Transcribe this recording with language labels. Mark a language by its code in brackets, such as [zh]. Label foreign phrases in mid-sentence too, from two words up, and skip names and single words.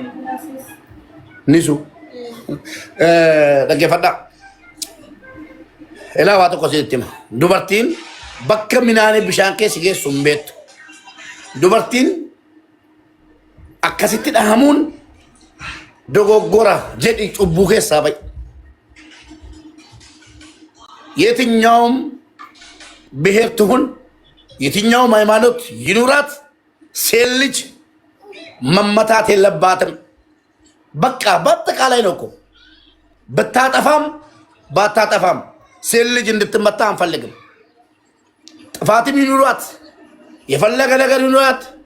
[om] Nisu. Dhaggeeffadhaa. Ilaa waa tokko sitti hima. Dubartiin bakka minaanii bishaan keessa geessu hin beektu. Dubartiin akkasitti dhahamuun dogoggora jedhi cubbuu keessaa ba'i. [am] የትኛውም ብሔር ትሁን የትኛውም ሃይማኖት ይኑራት ሴት ልጅ መመታት የለባትም። በቃ በአጠቃላይ ነው እኮ ብታጠፋም ባታጠፋም ሴት ልጅ እንድትመታ አንፈልግም። ጥፋትም ይኑራት የፈለገ ነገር ይኑራት